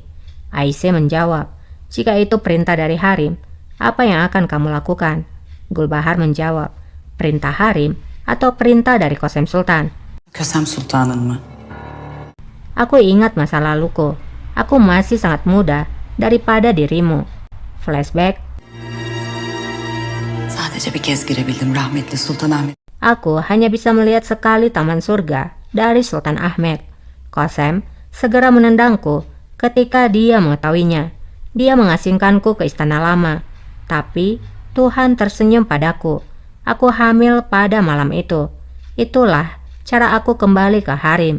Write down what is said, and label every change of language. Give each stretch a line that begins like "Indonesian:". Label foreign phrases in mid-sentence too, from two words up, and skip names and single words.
Indonesian: Ayşe menjawab, jika itu perintah dari harim, apa yang akan kamu lakukan? Gulbahar menjawab, perintah harim atau perintah dari Kosem Sultan?
Turkish: Kösem Sultan'ın mı?
Indonesian: Aku ingat masa laluku. Aku masih sangat muda daripada dirimu. Flashback.
Turkish: Sadece bir kez girebildim rahmetli Sultan Ahmet.
Indonesian: Aku hanya bisa melihat sekali taman surga dari Sultan Ahmed. Kosem segera menendangku ketika dia mengetahuinya. Dia mengasingkanku ke istana lama. Tapi Tuhan tersenyum padaku. Aku hamil pada malam itu. Itulah cara aku kembali ke harim.